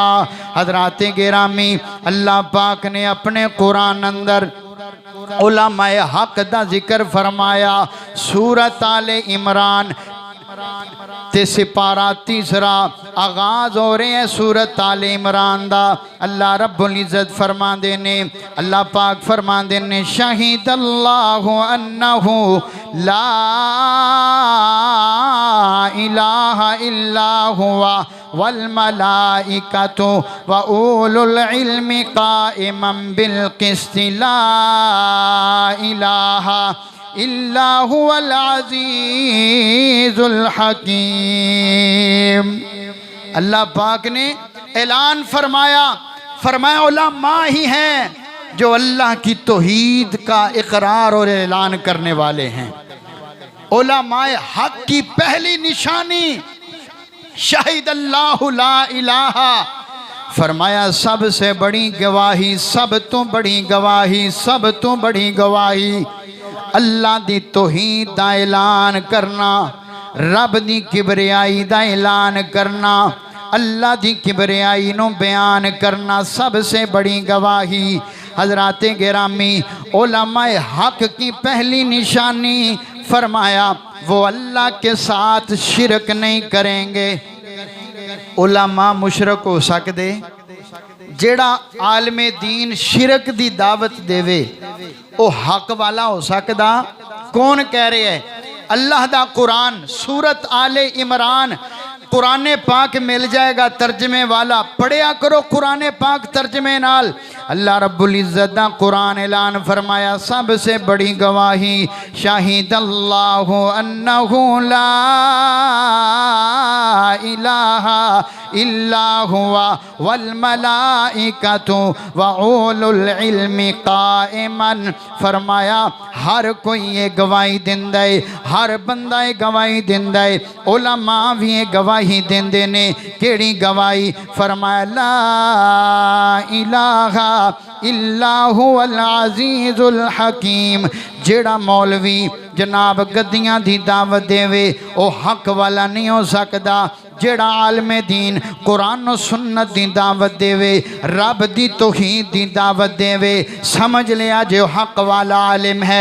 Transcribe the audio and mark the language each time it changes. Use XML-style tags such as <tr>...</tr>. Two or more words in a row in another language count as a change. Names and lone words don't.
<pa>حضرات گرامی اللہ پاک نے اپنے قرآن اندر علمائے حق دا ذکر فرمایا. سورت آل عمران تے سپارہ تیجا آغاز ہو رہے ہیں سورت آل عمران دا. اللہ رب العزت فرماندے نے، اللہ پاک فرماندے نے,</pa> <ar>अल्लाह पाक फरमांदे ने شهد الله أنه لا إله إلا هو والملائكة وأولو العلم قائما بالقسط لا إله إلا هو العزيز الحكيم.</ar> <ur>اللہ پاک نے اعلان فرمایا علما ہی ہیں جو اللہ کی توحید کا اقرار اور اعلان کرنے والے ہیں. علمائے حق کی پہلی نشانی</ur> <ar>شهد الله لا إله,</ar> <pa>فرمایا سب سے بڑی گواہی، سب توں بڑی گواہی، سب توں بڑی گواہی اللہ دی توحید دا اعلان کرنا، رب دی کبریائی دا اعلان کرنا، اللہ دی کبریائی نوں بیان کرنا سب سے بڑی گواہی.</pa> <ur>حضرات گرامی علمائے حق کی پہلی نشانی فرمایا وہ اللہ کے ساتھ شرک نہیں کریں گے. علما مشرک ہو سکتے,</ur> <pa>جیہڑا عالم دین شرک دی دعوت دیوے او حق والا ہو سکدا?</pa> <ur>کون کہہ رہے ہے?</ur> <pa>اللہ دا قرآن سورت آل عمران قرآن پاک مل جائے گا ترجمے والا، پڑھیا کرو قرآن پاک ترجمے نال. اللہ رب العزت دا قرآن اعلان فرمایا سب توں بڑی گواہی</pa> <ar>شهد الله أنه لا إله إلا هو والملائكة وأولو العلم قائما.</ar> <pa>فرمایا ہر کوئی اے گواہی دیندا ہے، ہر بندہ اے گواہی دیندا ہے، علما وی اے گواہی دیندے نے. کیہڑی گواہی? فرمایا</pa> <ar>لا إله إلا هو العزيز الحكيم.</ar> <pa>جیہڑا مولوی جناب گدیاں دی دعوت دیوے او حق والا نہیں ہو سکدا. جیہڑا عالم دین قرآن اور سنت دی دعوت دیوے، رب دی توحید دی دعوت دیوے، سمجھ لیا جو حق والا عالم ہے.</pa>